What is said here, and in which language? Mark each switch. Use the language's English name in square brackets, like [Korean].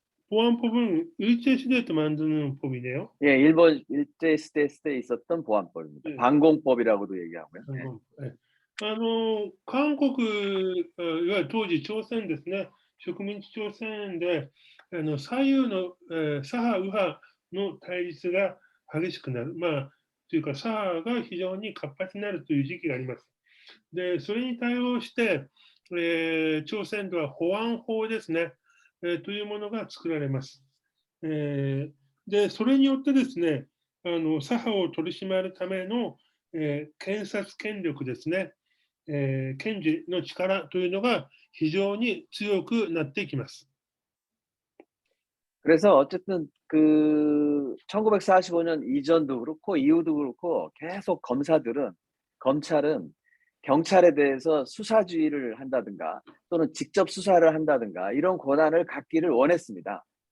[Korean] 보안법은 일제시대 때 만드는 법이네요. 예, 일본 일제시대 때 있었던 보안법입니다. 네. 방공법이라고도 얘기하고요. 네. [Japanese] 韓国、いわゆる当時朝鮮ですね、植民地朝鮮で左右の、左派、右派の対立が激しくなる。というか左派が非常に活発になるという時期があります。で、それに対応して、朝鮮では保安法ですね、というものが作られます。で、それによってですね、左派を取り締まるための、検察権力ですね、検事の力というのが非常に強くなっていきます。 [Korean] 그래서 어쨌든 그 1945년 이전도 그렇고 이후도 그렇고 계속 검찰은 경찰에 대해서 수사주의를 한다든가 또는 직접 수사를 한다든가 이런 권한을 갖기를 원했습니다.